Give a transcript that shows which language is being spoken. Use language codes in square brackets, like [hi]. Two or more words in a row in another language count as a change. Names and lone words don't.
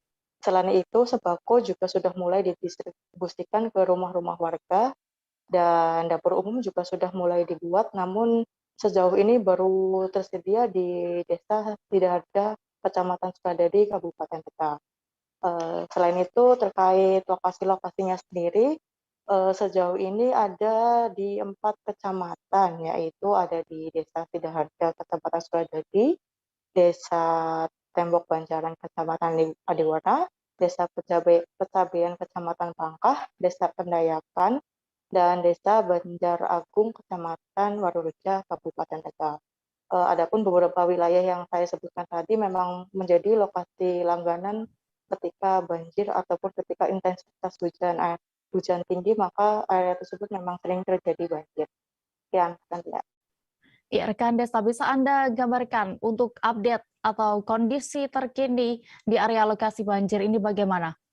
[id] Selain itu, sembako juga sudah mulai didistribusikan ke rumah-rumah warga dan dapur umum juga sudah mulai dibuat, namun sejauh ini baru tersedia di Desa Sidaharja, Kecamatan Sukadadi, Kabupaten Tegal. Selain itu, terkait lokasi-lokasinya sendiri, sejauh ini ada di 4 kecamatan, yaitu ada di Desa Sidaharja, Kecamatan Sukadadi, Desa Tembok Banjaran, Kecamatan Adiwarna, Desa Pecabean, Kecamatan Pangkah, Desa Pendayakan, dan Desa Banjar Agung, Kecamatan Warureja, Kabupaten Tegal. Adapun beberapa wilayah yang saya sebutkan tadi memang menjadi lokasi langganan ketika banjir ataupun ketika intensitas hujan tinggi, maka area tersebut memang sering terjadi banjir. Sekian, ya. Ya, rekan Desta, bisa Anda gambarkan untuk update atau kondisi terkini di area lokasi banjir ini bagaimana?